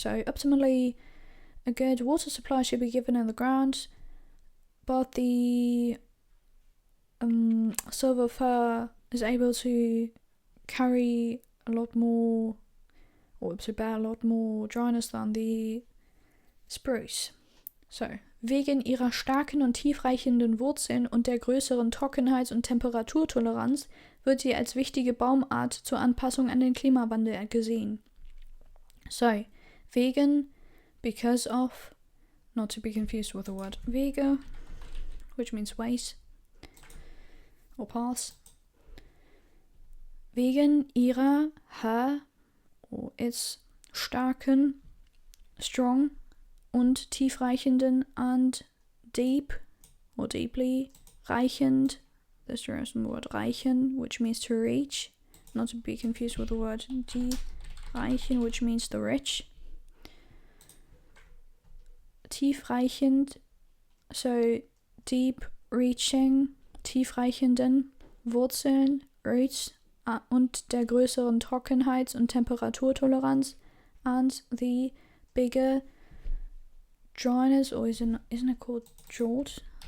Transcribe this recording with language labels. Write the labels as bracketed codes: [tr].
[en] So, optimally, a good water supply should be given in the ground, but the silver fir is able to carry a lot more, or to bear a lot more dryness than the spruce. [de] So, wegen ihrer starken und tiefreichenden Wurzeln und der größeren Trockenheits- und Temperaturtoleranz wird sie als wichtige Baumart zur Anpassung an den Klimawandel gesehen. [en] So, wegen, because of, not to be confused with the word Wege, which means ways or paths. [de] Wegen ihrer, [en] her, or its strong [de] und tiefreichenden [en] and deep or deeply. Reichend, there's the word reichen, which means to reach, not to be confused with the word die reichen, which means the rich. Tiefreichend, so deep reaching, [de] tiefreichenden Wurzeln, [en] Roots [de] und der größeren Trockenheits- und Temperaturtoleranz, [en] and the bigger dryness, or isn't it called drought?